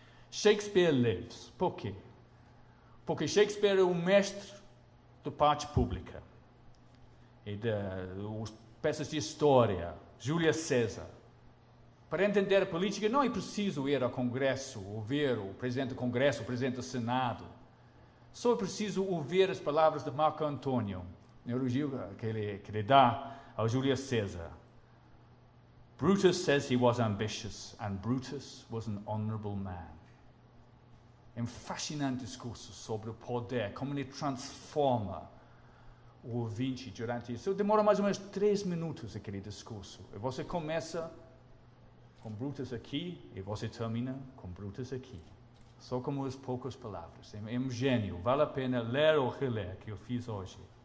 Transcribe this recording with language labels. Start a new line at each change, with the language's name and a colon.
English: Shakespeare lives.
Portuguese: Por quê? Porque Shakespeare é o mestre da parte pública e das peças de história. Júlio César. Para entender a política não é preciso ir ao Congresso, ouvir o presidente do Congresso, o presidente do Senado. Só é preciso ouvir as palavras de Marco Antônio, no elogio que ele dá ao Júlio César.
English: Brutus says he was ambitious, and Brutus was an honorable man.
Portuguese: É um fascinante discurso sobre o poder, como ele transforma o ouvinte durante isso. Demora mais ou menos 3 minutos aquele discurso. E você começa com Brutus aqui e você termina com Brutus aqui. Só com as poucas palavras. É um gênio. Vale a pena ler ou reler, que eu fiz hoje.